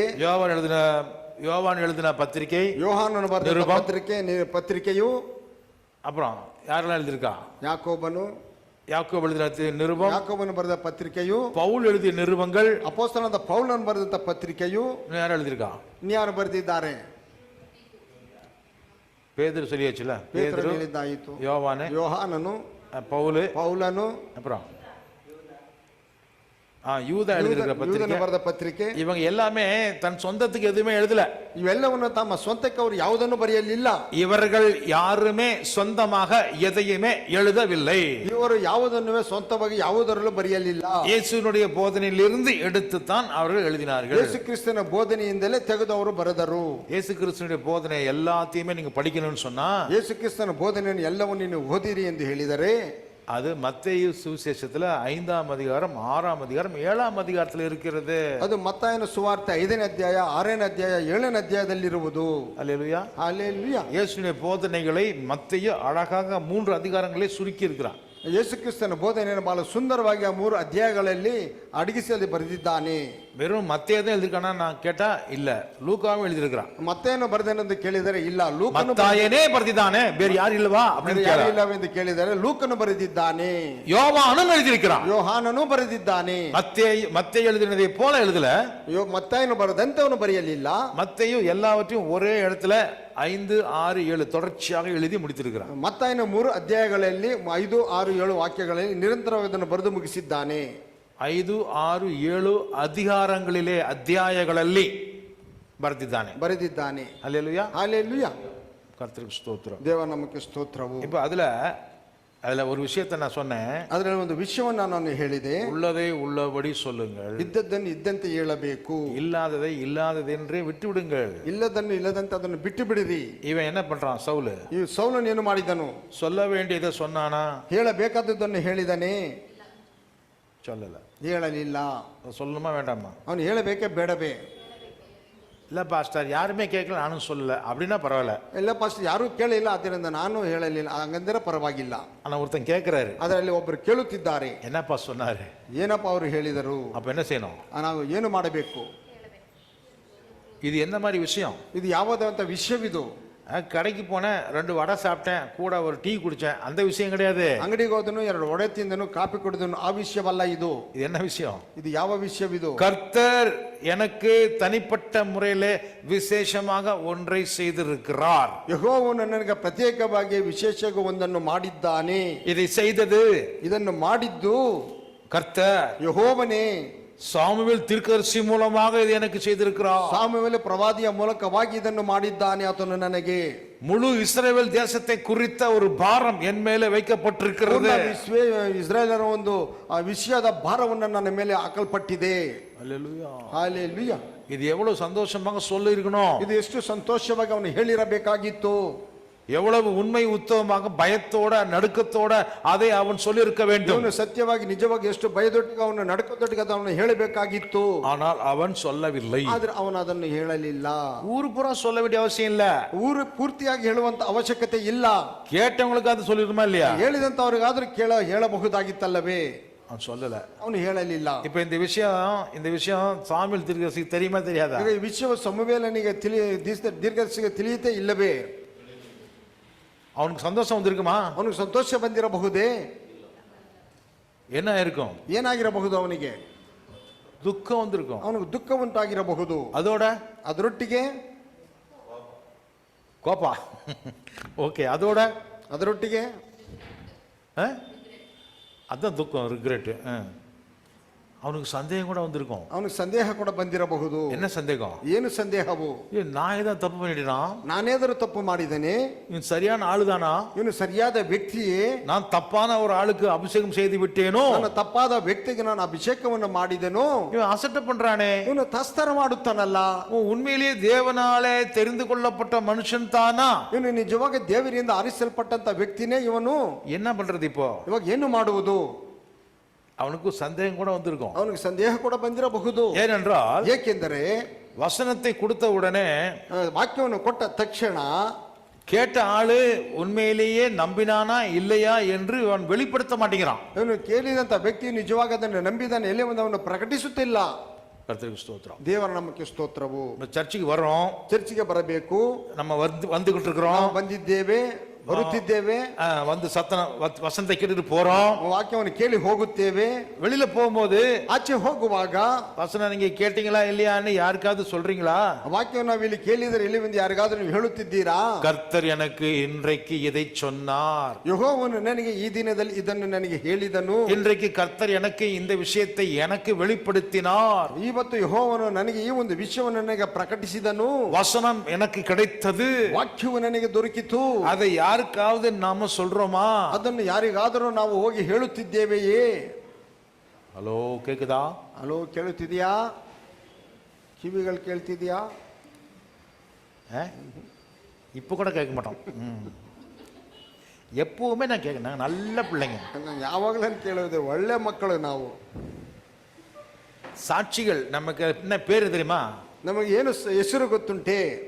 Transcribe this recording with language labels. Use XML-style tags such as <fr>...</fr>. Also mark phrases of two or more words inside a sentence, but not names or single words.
<ta>யோவான் எழுதின பத்திரிகை,</ta> <kn>ಯೋಹಾನನು ಬರೆದ ಪತ್ರಿಕೆಯು,</kn> <ta>அப்புறம் யாரெல்லாம் எழுதியிருக்கா?</ta> <kn>ಯಾಕೋಬನು</kn> <ta>எழுதின நிருபம்,</ta> <kn>ಯಾಕೋಬನು ಬರೆದ ಪತ್ರಿಕೆಯು,</kn> <ta>பவுல் எழுதிய நிருபங்கள்,</ta> <kn>ಅಪೊಸ್ತಲನಾದ ಪೌಲನು ಬರೆದಂತ ಪತ್ರಿಕೆಯು,</kn> <ta>யார் எழுதியிருக்கா?</ta> <kn>ಇನ್ಯಾರು ಬರೆದಿದ್ದಾರೆ?</kn> <ta>பேதுரு சொல்லியாச்சுல,</ta> <kn>ಪೇತ್ರನು ಹೇಳಿದ್ದಾಯಿತು. ಯೋಹಾನನು, ಪೌಲನು,</kn> <ta>அப்புறம் யூதா எழுதியிருக்கிற</ta> <kn>ಬರೆದ ಪತ್ರಿಕೆ.</kn> <ta>இவங்க எல்லாமே தன் சொந்தத்துக்கு எதுவுமே எழுதல.</ta> <kn>ಇವೆಲ್ಲವನ್ನು ತಮ್ಮ ಸ್ವಂತಕ್ಕೆ ಅವರು ಯಾವುದನ್ನು ಬರೆಯಲಿಲ್ಲ.</kn> <ta>இவர்கள் யாருமே சொந்தமாக எதையுமே எழுதவில்லை.</ta> <kn>ಇವರು ಯಾವುದನ್ನು ಸ್ವಂತವಾಗಿ ಯಾವುದರಲ್ಲೂ ಬರೆಯಲಿಲ್ಲ.</kn> <ta>இயேசுவினுடைய போதனையிலிருந்து எடுத்து தான் அவர்கள் எழுதினார்கள்.</ta> <kn>ಯೇಸು ಕ್ರಿಸ್ತನ ಬೋಧನೆಯಿಂದಲೇ ತೆಗೆದು ಅವರು ಬರೆದರು.</kn> <ta>இயேசு கிறிஸ்துவினுடைய போதனை எல்லாத்தையுமே நீங்க படிக்கணும்னு சொன்னா,</ta> <kn>ಯೇಸು ಕ್ರಿಸ್ತನ ಬೋಧನೆಯನ್ನು ಎಲ್ಲವನ್ನು ನೀವು ಓದಿರಿ ಎಂದು ಹೇಳಿದರೆ,</kn> <ta>அது மத்தேயு சுவிசேஷத்துல 5ஆம் அதிகாரம் 6ஆம் அதிகாரம் 7ஆம் அதிகாரத்தில் இருக்கிறது.</ta> <kn>ಅದು ಮತ್ತಾಯನ ಸುವಾರ್ತೆ 5ನೇ ಅಧ್ಯಾಯ 6ನೇ ಅಧ್ಯಾಯ 7ನೇ ಅಧ್ಯಾಯದಲ್ಲಿರುವುದು.</kn> <ta>அல்லேலூயா. ஹல்லேலூயா. இயேசுவினுடைய போதனைகளை மத்தேயு அழகாக 3 அதிகாரங்களே சுருக்கி இருக்கிறான்.</ta> <kn>ಯೇಸು ಕ್ರಿಸ್ತನ ಬೋಧನೆಯನ್ನು ಬಹಳ ಸುಂದರವಾಗಿ ಆ 3 ಅಧ್ಯಾಯಗಳಲ್ಲಿ ಅಡಗಿಸಿ ಅಲ್ಲಿ ಬರೆದಿದ್ದಾನೆ.</kn> <ta>வெறும் மத்தேயு தான் எழுதிருக்கானா நான் கேட்டா இல்ல, லூக்காவும் எழுதியிருக்கிறான்.</ta> <kn>ಮತ್ತೇನು ಬರೆದನೆಂದು ಕೇಳಿದರೆ ಇಲ್ಲ, ಲೂಕನು மத்தாயனே ಬರೆದಿದ್ದಾನೆ, ಬೇರೆ ಯಾರು</kn> <ta>இல்லவா அப்படின்னு</ta> <kn>ಯಾರಿಲ್ಲವೆಂದು ಕೇಳಿದರೆ ಲೂಕನು ಬರೆದಿದ್ದಾನೆ.</kn> <ta>யோவானும் எழுதியிருக்கிறான்.</ta> <kn>ಯೋಹಾನನು ಬರೆದಿದ್ದಾನೆ.</kn> <ta>மத்தேயு எழுதினதை போல எழுதல.</ta> <kn>ಮತ್ತಾಯನು ಬರೆದಂತವನು ಬರೆಯಲಿಲ್ಲ.</kn> <ta>மத்தேயு எல்லாவற்றையும் ஒரே இடத்துல 5, 6, 7 தொடர்ச்சியாக எழுதி முடித்திருக்கிறான்.</ta> <kn>ಮತ್ತಾಯನ 3 ಅಧ್ಯಾಯಗಳಲ್ಲಿ 5, 6, 7 ವಾಕ್ಯಗಳಲ್ಲಿ ನಿರಂತರವಾಗಿ ಇದನ್ನು ಬರೆದು ಮುಗಿಸಿದ್ದಾನೆ. 5, 6, 7 ಅಧ್ಯಾಯಗಳಲ್ಲಿ ಬರೆದಿದ್ದಾನೆ.</kn> <ta>அல்லேலூயா. ஹல்லேலூயா. கர்த்தருக்கு ஸ்தோத்திரம்.</ta> <kn>ದೇವ ನಮಗೆ ಸ್ತೋತ್ರವು.</kn> <ta>இப்போ அதுல ஒரு விஷயத்தை நான் சொன்னேன்.</ta> <kn>ಅದರಲ್ಲಿ ಒಂದು ವಿಷಯವನ್ನು ನಾನು ಹೇಳಿದೆ.</kn> <ta>உள்ளதை உள்ளபடி சொல்லுங்கள்,</ta> <kn>ಇದ್ದದ್ದನ್ನು ಇದ್ದಂತೆ ಹೇಳಬೇಕು,</kn> <ta>இல்லாததை இல்லாததென்றே விட்டு விடுங்கள்.</ta> <kn>ಇಲ್ಲದನ್ನು ಇಲ್ಲದಂತೆ ಅದನ್ನು ಬಿಟ್ಟು ಬಿಡಿರಿ.</kn> <ta>இவன் என்ன பண்றான்? சவுல்</ta> <kn>ಈ ಸೌಲನು ಏನು ಮಾಡಿದನು?</kn> <ta>சொல்ல வேண்டியதை சொன்னானா?</ta> <kn>ಹೇಳಬೇಕಾದದ್ದನ್ನು ಹೇಳಿದನೇ?</kn> <ta>சொல்லல.</ta> <kn>ಹೇಳಲಿಲ್ಲ.</kn> <ta>சொல்லணுமா வேண்டாமா?</ta> <kn>ಅವನು ಹೇಳಬೇಕೇ ಬೇಡವೇ?</kn> <ta>இல்ல பாஸ்டர் யாருமே கேட்கல, நானும் சொல்லல அப்படின்னா பரவாயில்ல.</ta> <kn>ಇಲ್ಲ ಪಾಸ್ಟರ್ ಯಾರು ಕೇಳಿಲ್ಲ, ಅದರಿಂದ ನಾನು ಹೇಳಲಿಲ್ಲ, ಹಂಗಂದ್ರೆ ಪರವಾಗಿಲ್ಲ.</kn> <ta>ஆனா ஒருத்தன் கேட்கிறாரு,</ta> <kn>ಅದರಲ್ಲಿ ಒಬ್ಬರು ಕೇಳುತ್ತಿದ್ದಾರೆ,</kn> <ta>என்னப்பா சொன்னாரு?</ta> <kn>ಏನಪ್ಪ ಅವರು ಹೇಳಿದರು?</kn> <ta>அப்ப என்ன செய்யணும்?</ta> <kn>ನಾವು ಏನು ಮಾಡಬೇಕು?</kn> <ta>இது என்ன மாதிரி விஷயம்?</ta> <kn>ಇದು ಯಾವುದಂತ ವಿಷಯವಿದು?</kn> <ta>கடைக்கு போனேன், 2 வடை சாப்பிட்டேன், கூட ஒரு டீ குடிச்சேன், அந்த விஷயம் கிடையாது.</ta> <kn>ಅಂಗಡಿಗೆ ಹೋದನು, 2 ವಡೆ ತಿಂದನು, ಕಾಫಿ ಕುಡಿದನು, ಆ ವಿಷಯವಲ್ಲ ಇದು.</kn> <ta>இது என்ன விஷயம்?</ta> <kn>ಇದು ಯಾವ ವಿಷಯವಿದು?</kn> <ta>கர்த்தர் எனக்கு தனிப்பட்ட முறையிலே விசேஷமாக ஒன்றை செய்திருக்கிறார்.</ta> <kn>ಯೆಹೋವನು ನನಗೆ ಪ್ರತ್ಯೇಕವಾಗಿ ವಿಶೇಷವಾಗಿ ಒಂದನ್ನು ಮಾಡಿದ್ದಾನೆ.</kn> <ta>இதை செய்தது,</ta> <kn>ಇದನ್ನು ಮಾಡಿದ್ದು</kn> <ta>கர்த்தர்.</ta> <kn>ಯೆಹೋವನೇ.</kn> <ta>சாமுவேல் தீர்க்கதரிசி மூலமாக இது எனக்கு செய்திருக்கிறார்.</ta> <kn>ಸಾಮುವೇಲ ಪ್ರವಾದಿಯ ಮೂಲಕವಾಗಿ ಇದನ್ನು ಮಾಡಿದ್ದಾನೆ ಆತನು ನನಗೆ.</kn> <ta>முழு இஸ்ரவேல் தேசத்தை குறித்த ஒரு பாரம் என் மேலே வைக்கப்பட்டிருக்கிறது.</ta> <kn>ಇಸ್ರಾಯೇಲರ ಒಂದು ವಿಷಯದ ಭಾರವನ್ನು ನನ್ನ ಮೇಲೆ ಹಾಕಲ್ಪಟ್ಟಿದೆ.</kn> <ta>அல்லேலூயா.</ta> <kn>ಹಲ್ಲೇಲೂಯಾ.</kn> <ta>இது எவ்வளவு சந்தோஷமாக சொல்லி இருக்கணும்.</ta> <kn>ಇದು ಎಷ್ಟು ಸಂತೋಷವಾಗಿ ಅವನು ಹೇಳಿರಬೇಕಾಗಿತ್ತು.</kn> <ta>எவ்வளவு உண்மை உத்தமமாக பயத்தோட நடுக்கத்தோட அதை அவன் சொல்லி இருக்க வேண்டும்.</ta> <kn>ಅವನು ಸತ್ಯವಾಗಿ ನಿಜವಾಗಿ ಎಷ್ಟು ಭಯದೊಟ್ಟಿಗೆ ಅವನು ನಡುಕದೊಟ್ಟಿಗೆ ಅವನು ಹೇಳಬೇಕಾಗಿತ್ತು.</kn> <ta>ஆனால் அவன் சொல்லவில்லை.</ta> <kn>ಆದ್ರೆ ಅವನು ಅದನ್ನು ಹೇಳಲಿಲ್ಲ.</kn> <ta>ஊரு பூரா சொல்ல வேண்டிய அவசியம் இல்ல.</ta> <kn>ಊರು ಪೂರ್ತಿಯಾಗಿ ಹೇಳುವಂತ ಅವಶ್ಯಕತೆ ಇಲ್ಲ.</kn> <ta>கேட்டவங்களுக்கு அது சொல்லிருமா இல்லையா?</ta> <kn>ಹೇಳಿದಂತವರಿಗಾದ್ರೂ ಹೇಳಬಹುದಾಗಿತ್ತಲ್ಲವೇ?</kn> <ta>அவன் சொல்லல.</ta> <kn>ಅವನು ಹೇಳಲಿಲ್ಲ.</kn> <ta>இப்ப இந்த விஷயம் சாமுவேல் தீர்க்கதரிசிக்கு தெரியுமா தெரியாதா?</ta> <kn>ಈ ವಿಷಯವು ಸಮುವೇಲನಿಗೆ ದೀರ್ಘದರ್ಶಿಗೆ ತಿಳಿಯುತ್ತೆ ಇಲ್ಲವೇ?</kn> <ta>அவனுக்கு சந்தோஷம் வந்திருக்குமா?</ta> <kn>ಅವನಿಗೆ ಸಂತೋಷ ಬಂದಿರಬಹುದೇ?</kn> <ta>என்ன இருக்கும்?</ta> <kn>ಏನಾಗಿರಬಹುದು ಅವನಿಗೆ?</kn> <ta>துக்கம் வந்திருக்கும்.</ta> <kn>ಅವನಿಗೆ ದುಃಖ ಉಂಟಾಗಿರಬಹುದು. ಅದರೊಟ್ಟಿಗೆ</kn> <ta>கோபா. ஓகே, அதரொட்டிಗೆ அதான் துக்கம், ரிக்ரெட். அவனுக்கு சந்தேகம் கூட வந்திருக்கும்.</ta> <kn>ಅವನಿಗೆ ಸಂದೇಹ ಕೂಡ ಬಂದಿರಬಹುದು.</kn> <ta>என்ன சந்தேகம்?</ta> <kn>ಏನು ಸಂದೇಹವು?</kn> <ta>நான் ஏதாவது தப்பு பண்ணிட்டேனா?</ta> <kn>ನಾನೇದರೂ ತಪ್ಪು ಮಾಡಿದ್ದೇನೆ?</kn> <ta>இவன் சரியான ஆளுதானா?</ta> <kn>ಇವನು ಸರಿಯಾದ ವ್ಯಕ್ತಿಯೇ?</kn> <ta>நான் தப்பான ஒரு ஆளுக்கு அபிஷேகம் செய்து விட்டேனோ?</ta> <kn>ನಾನು ತಪ್ಪಾದ ವ್ಯಕ್ತಿಗೆ ನಾನು ಅಭಿಷೇಕವನ್ನು ಮಾಡಿದೆನೋ?</kn> <ta>இவன் அசட்டை பண்றானே,</ta> <kn>ಇವನು ತಸ್ತರ ಮಾಡುತ್ತಾನಲ್ಲ.</kn> <ta>உண்மையிலேயே தேவனாலே தெரிந்து கொள்ளப்பட்ட மனுஷன் தானா?</ta> <kn>ಇವನು ನಿಜವಾಗಿ ದೇವರಿಂದ ಆರಿಸಲ್ಪಟ್ಟಂತ ವ್ಯಕ್ತಿನೇ ಇವನು.</kn> <ta>என்ன பண்றது இப்போ?</ta> <kn>ಇವಾಗ ಏನು ಮಾಡುವುದು?</kn> <ta>அவனுக்கு சந்தேகம் கூட வந்திருக்கும்.</ta> <kn>ಅವನಿಗೆ ಸಂದೇಹ ಕೂಡ ಬಂದಿರಬಹುದು.</kn> <ta>ஏனென்றால்</ta> <kn>ಏಕೆಂದರೆ</kn> <ta>வசனத்தை கொடுத்த உடனே,</ta> <kn>ವಾಕ್ಯವನ್ನು ಕೊಟ್ಟ ತಕ್ಷಣ</kn> <ta>கேட்ட ஆளு உண்மையிலேயே நம்பினானா இல்லையா என்று அவன் வெளிப்படுத்த மாட்டேங்கிறான்.</ta> <kn>ಇವನು ಕೇಳಿದಂತ ವ್ಯಕ್ತಿ ನಿಜವಾಗಿ ಅದನ್ನು ನಂಬಿದಾನೆ ಎಲ್ಲಿ ಅವನು ಪ್ರಕಟಿಸುತ್ತಿಲ್ಲ.</kn> <ta>கர்த்தருக்கு ஸ்தோத்திரம்.</ta> <kn>ದೇವರ ನಾಮಕ್ಕೆ ಸ್ತೋತ್ರವು.</kn> <ta>சர்ச்சுக்கு வரோம்,</ta> <kn>ಚರ್ಚಿಗೆ ಬರಬೇಕು,</kn> <ta>நம்ம வந்துகிட்டு இருக்கிறோம்,</ta> <kn>ಬಂದಿದ್ದೇವೆ, ಬರುತ್ತಿದ್ದೇವೆ,</kn> <ta>வந்து வசனத்தை கேட்டுட்டு போறோம்,</ta> <kn>ವಾಕ್ಯವನ್ನು ಕೇಳಿ ಹೋಗುತ್ತೇವೆ.</kn> <ta>வெளியில போகும்போது</ta> <kn>ಆಚೆ ಹೋಗುವಾಗ</kn> <ta>வசனம் நீங்க கேட்டீங்களா இல்லையான்னு யாருக்காவது சொல்றீங்களா?</ta> <kn>ವಾಕ್ಯವನ್ನು ನಾವು ಇಲ್ಲಿ ಕೇಳಿದರೆ ಇಲ್ಲಿ ಬಂದು ಯಾರಿಗಾದ್ರೂ ನೀವು ಹೇಳುತ್ತಿದ್ದೀರಾ?</kn> <ta>கர்த்தர் எனக்கு இன்றைக்கு இதை சொன்னார்,</ta> <kn>ಯೆಹೋವನು ನನಗೆ ಈ ದಿನದಲ್ಲಿ ಇದನ್ನು ನನಗೆ ಹೇಳಿದನು,</kn> <ta>இன்றைக்கு கர்த்தர் எனக்கு இந்த விஷயத்தை எனக்கு வெளிப்படுத்தினார்,</ta> <kn>ಇವತ್ತು ಯೆಹೋವನು ನನಗೆ ಈ ಒಂದು ವಿಷಯವನ್ನು ನನಗೆ ಪ್ರಕಟಿಸಿದನು,</kn> <ta>வசனம் எனக்கு கிடைத்தது,</ta> <kn>ವಾಕ್ಯವು ನನಗೆ ದೊರಕಿತು.</kn> <ta>அதை யாருக்காவது நாம சொல்றோமா?</ta> <kn>ಅದನ್ನು ಯಾರಿಗಾದರೂ ನಾವು ಹೋಗಿ ಹೇಳುತ್ತಿದ್ದೇವೆಯೇ?</kn> <ta>ஹலோ, கேக்குதா?</ta> <kn>ಹಲೋ, ಕೇಳುತ್ತಿದೆಯಾ? ಕಿವಿಗಳು ಕೇಳ್ತಿದ್ಯಾ?</kn> <ta>இப்ப கூட கேட்க மாட்டோம். எப்பவுமே நான் கேட்க, நாங்க நல்ல பிள்ளைங்க,</ta> <kn>ಯಾವಾಗಲೂ ಕೇಳುವುದೇ ಒಳ್ಳೆ ಮಕ್ಕಳು ನಾವು.</kn> <ta>சாட்சிகள். நமக்கு என்ன பேரு தெரியுமா?</ta> <kn>ನಮಗೆ ಏನು ಹೆಸರು ಗೊತ್ತುಂಟೆ?</kn>